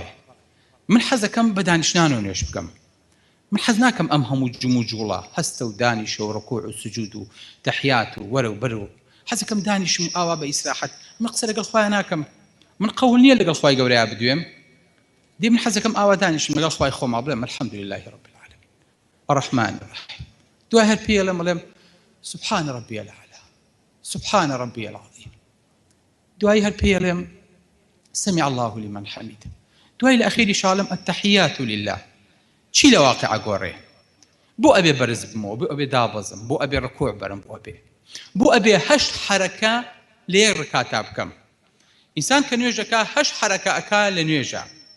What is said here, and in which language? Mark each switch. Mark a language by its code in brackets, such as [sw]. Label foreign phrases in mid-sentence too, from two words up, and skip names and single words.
[ckb] من حەزەکەم بە دانیشتن و نوێژ بکەم، من حەز ناکەم ئەم هەموو جوم و جوڵە هەستە و دانیشە و ڕکوع و سجود و تەحیات و وەرە و بەر و حەزەکەم دانیشم و ئاوا بە ئیسراحەت. من قسە لەگەڵ خوایە ناکەم، من قەول نییە لەگەڵ خوای گەورەیە بدوێم. دێ من حەزەکەم ئاوا دانیشم لەگەڵ خوای خۆما بڵێم [ar] الحەمدولله رب العالمین الرحمن الرحیم. [ckb] دوای هەر پێڵێم بڵێم [ar] سبحان ربی الأعلى سبحان ربی العظیم. [ckb] دوای هەر پێڵێم [ar] سمع الله لمن حمید. [ckb] دوای لە ئەخیری شاڵم [ar] التحیات لله. [ckb] چی لە واقعە گۆڕێ؟ بۆ ئەبێ بەرز بمەوە، بۆ ئەبێ دابەزم، بۆ ئەبێ ڕکوع بەرم، بۆ ئەبێ 8 حەرەکە لە یەک ڕکاتا بکەم. ئینسان کە نوێژەکە 8 حەرەکە ئەکا لە نوێژە.